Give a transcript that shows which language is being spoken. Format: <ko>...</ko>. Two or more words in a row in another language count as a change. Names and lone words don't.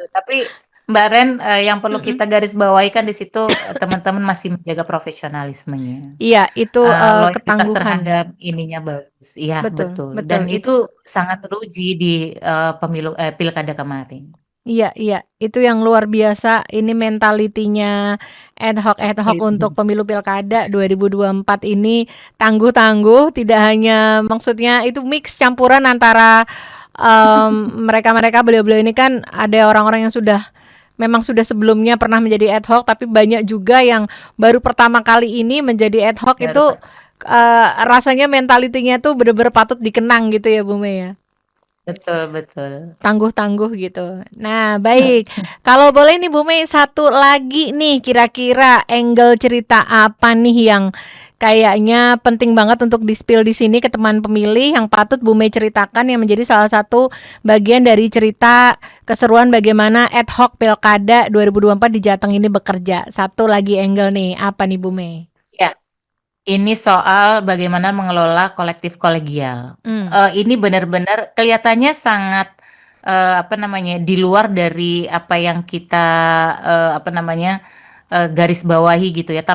<id>Tapi Mbak Ren, yang perlu Mm-mm. kita garis bawahi kan di situ teman-teman masih menjaga profesionalismenya. Iya, itu Loyalitas ketangguhan. terhadap ininya bagus. Iya, Betul, betul. Dan betul. itu sangat teruji di pilkada kemarin. Iya, iya, itu yang luar biasa. Ini mentalitinya ad hoc untuk Itu. pemilu pilkada 2024 ini tangguh-tangguh. Tidak hanya maksudnya itu mix campuran antara mereka-mereka beliau-beliau ini kan ada orang-orang yang sudah memang sudah sebelumnya pernah menjadi ad hoc, tapi banyak juga yang baru pertama kali ini menjadi ad hoc Baru itu rasanya mentalitinya tuh bener-bener patut dikenang gitu ya Bu Mei ya. betul betul. Tangguh-tangguh gitu. Nah, baik. Kalau boleh nih Bu Mei satu lagi nih kira-kira angle cerita apa nih yang kayaknya penting banget untuk di-spill di sini ke teman pemilih yang patut Bu Mei ceritakan yang menjadi salah satu bagian dari cerita keseruan bagaimana ad hoc Pilkada 2024 di Jateng ini bekerja. Satu lagi angle nih, apa nih Bu Mei? Ya, ini soal bagaimana mengelola kolektif kolegial. Hmm, Ini benar-benar kelihatannya sangat di luar dari apa yang kita garis bawahi gitu ya.</id>